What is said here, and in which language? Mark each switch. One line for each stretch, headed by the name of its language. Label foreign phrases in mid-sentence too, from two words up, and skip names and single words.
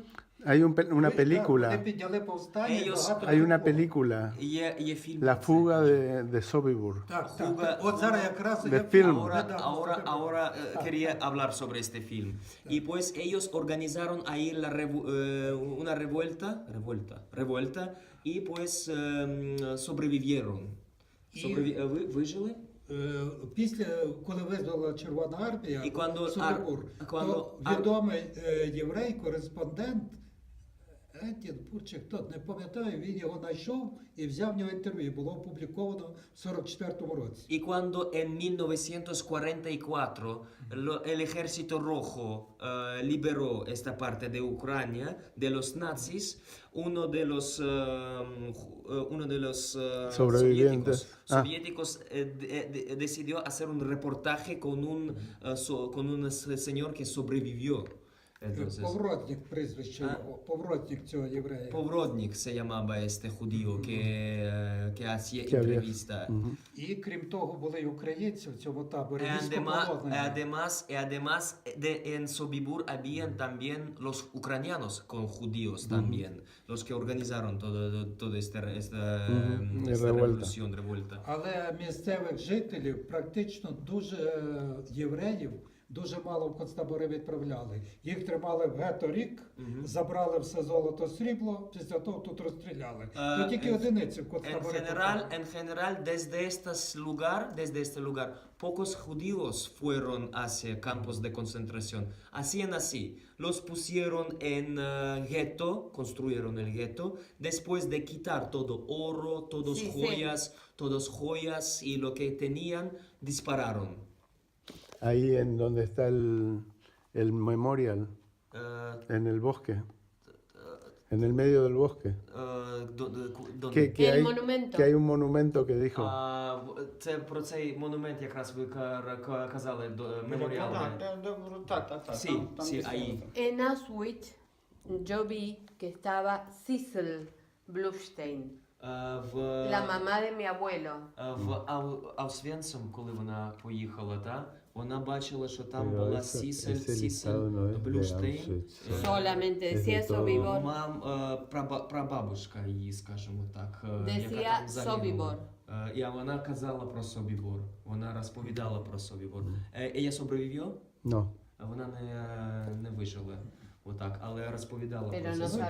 Spanish: Hay una
Ukrainian: Вони
Spanish: película.
Ukrainian: підняли повстання, і
Spanish: Ellos-
Ukrainian: багато
Spanish: Hay una
Ukrainian: людей померло.
Spanish: película.
Ukrainian: Є фільм.
Spanish: La fuga de Sobibor.
Ukrainian: Так,
Spanish: Fuga-
Ukrainian: так. От зараз якраз
Spanish: De
Ukrainian: є
Spanish: film. Ahora quería hablar sobre este film. Y pues ellos organizaron ahí una revuelta y pues sobrevivieron.
Russian: ¿Выжили?
Ukrainian: Після, коли визвала Червона армія, І quando- Собибур,
Spanish: quando-
Ukrainian: то відомий єврей, кореспондент, Етін чи хто, не пам'ятаю, він його знайшов і взяв в нього інтерв'ю. Було опубліковано в 44-му році.
Spanish: Y cuando en 1944 el Ejército Rojo liberó esta parte de Ucrania de los nazis, uno de los Sobrevivientes. soviéticos decidió hacer un reportaje con un señor que sobrevivió. Entonces,
Ukrainian: Повротник прізвище його, повротник цього єврея.
Spanish: Povrodnik se llamaba este judío que hacía Que había- entrevista.
Ukrainian: І крім того, були й українці в цьому таборі,
Spanish: Además,
Ukrainian: військовополонені.
Spanish: en Sobibur habían también los ucranianos con judíos también, los que organizaron toda esta revuelta.
Ukrainian: Але місцевих жителів практично дуже євреїв дуже мало в концтабори відправляли. Їх тримали в гетто рік, забрали все золото, срібло, після того тут розстріляли. То тільки одиниці в
Spanish: En
Ukrainian: концтабори
Spanish: general,
Ukrainian: попали.
Spanish: desde este lugar, pocos judíos fueron hacia campos de concentración. Hacían así, los pusieron en gueto, construyeron el gueto, después de quitar todo oro, Sí, sí. todos joyas y lo que tenían, dispararon. Ahí en donde está el memorial, Eh, en el bosque, en el medio del bosque. ¿Dónde? El hay, monumento. que hay un monumento que dijo.
Ukrainian: Це про цей монумент якраз ви казали, меморіал. Так.
Spanish: Sí, sí, ahí. En Auschwitz yo vi que estaba Sissel Blufstein,
Ukrainian: В
Spanish: la mamá de mi abuelo.
Ukrainian: В Аусвенцим, коли вона поїхала, вона бачила, що там
Spanish: Pero
Ukrainian: була
Spanish: ese
Ukrainian: Сісель
Spanish: listado no es de
Ukrainian: Блюштейн.
Spanish: Auschwitz. Solamente Es de decía todo. Sobibor.
Ukrainian: Прабабушка її, скажімо так,
Spanish: Decía
Ukrainian: яка там загинула.
Spanish: Sobibor.
Ukrainian: І вона казала про Собібор, вона розповідала про Собібор.
Spanish: Ella sobrevivió? No.
Ukrainian: Вона не вижила, отак, але розповідала
Spanish: Pero
Ukrainian: про
Spanish: no
Ukrainian: це. Ну,